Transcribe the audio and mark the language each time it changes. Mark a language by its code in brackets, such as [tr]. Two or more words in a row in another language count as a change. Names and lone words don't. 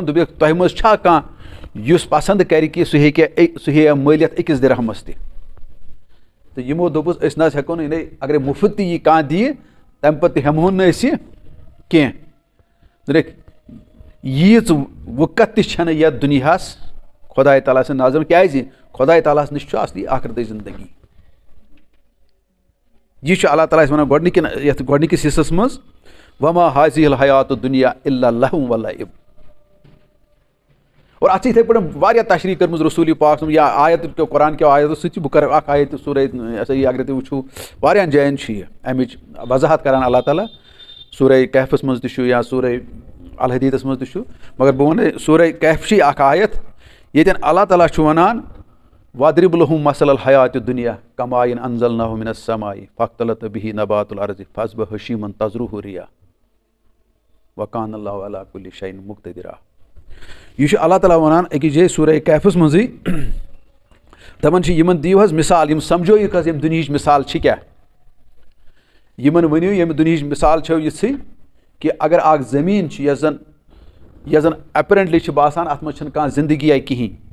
[ks] دوٚپُکھ تۄہہِ منٛز چھا کانٛہہ یُس پسنٛد کَرِ کہِ سُہ ہیٚیہِ مٲلِیت أکِس دِرہمَس تہِ تہٕ یِمو دوٚپُس أسۍ نہ حظ ہٮ۪کو نہٕ یعنی اگرے مُفت تہِ یہِ کانٛہہ دِیہِ تَمہِ پَتہٕ تہِ ہٮ۪مہون نہٕ أسۍ یہِ کینٛہہ دوٚپُکھ ییٖژ وُقت تہِ چھَنہٕ یَتھ دُنیاہَس خۄداے تعالیٰ سٕنٛدِ نظرِ کیٛازِ خۄداے تعالیٰ ہَس نِش چھُ اَصلی آخرتٕچ زندگی یہِ چھُ اللہ تعالیٰ اَسہِ وَنان یَتھ گۄڈنِکِس حِصَس منٛز [ar] وما حاضی الحیات دُنیا اللہ لہو ولعب [ks] اور اَتھ چھِ یِتھَے پٲٹھۍ واریاہ تشریح کٔرمٕژ رسوٗلِ پاک یا آیت کیو قرآن کیو آیتو سۭتۍ چھِ بہٕ کَرٕ اکھ آیت سورے یہِ ہسا یہِ اگرے تُہۍ وٕچھِو واریاہَن جایَن چھُ یہِ اَمِچ وضاحت کران اللہ تعالیٰ سورے کہفَس منٛز تہِ چھُ یا سورے الحدیٖدَس منٛز تہِ چھُ مگر بہٕ وَنہٕ سورے کہف چھِ اکھ آیت ییٚتٮ۪ن اللہ تعالیٰ چھُ وَنان [ar] وَضرِب لَہُم مَثَل الحیاتِ الدُنیا کَماءٍ أنزلناه من السماء فاختلط به نبات الأرض فأصبح هشيما تذروه الرياح وكان الله على كل شيء مقتدرا [ks] یہِ چھُ اللہ تعالیٰ وَنان أکِس جایہِ سورے کہفَس منٛزٕے دَپان چھِ یِمن دِیِو حظ مِثال یِم سمجھٲیِکھ حظ ییٚمہِ دُنہِچ مِثال چھِ کیٛاہ یِمن ؤنِو ییٚمہِ دُنہِچ مِثال چھو یِژھٕے کہِ اگر اکھ زٔمیٖن چھِ یۄس زن اٮ۪پرنٹلی چھِ باسان اَتھ منٛز چھنہٕ کانٛہہ زندگیہ کِہیٖنۍ